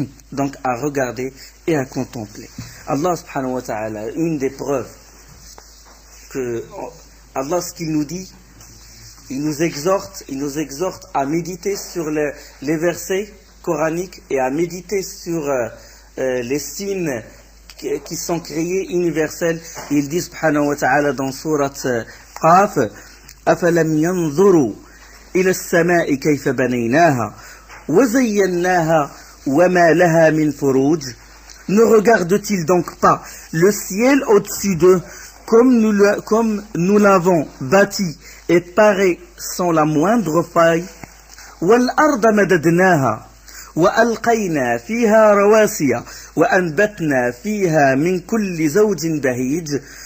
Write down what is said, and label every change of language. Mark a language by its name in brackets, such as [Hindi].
[French] Donc à regarder et à contempler. Allah subhanahu wa ta'ala, une des preuves que Allah, ce qu'il nous dit, il nous exhorte à méditer sur les versets coraniques et à méditer sur les signes qui sont créés universels. Il dit subhanahu wa ta'ala dans sourate Qaf, [Arabic] أَفَلَمْ يَنْظُرُوا إِلَى السَّمَاءِ كَيْفَ بَنَيْنَاهَا وَزَيَّنَّاهَا وَمَا لَهَا مِنْ فُرُوجٍ. [French] Ne regarde-t-il donc pas le ciel au-dessus d'eux comme nous l'avons bâti et paré sans la moindre faille. [Arabic] وَالْأَرْضَ مَدَدْنَاهَا وَأَلْقَيْنَا فِيهَا رَوَاسِيَ وَأَنْبَتْنَا فِيهَا مِنْ كُلِّ زَوْجٍ بَهِيجٍ.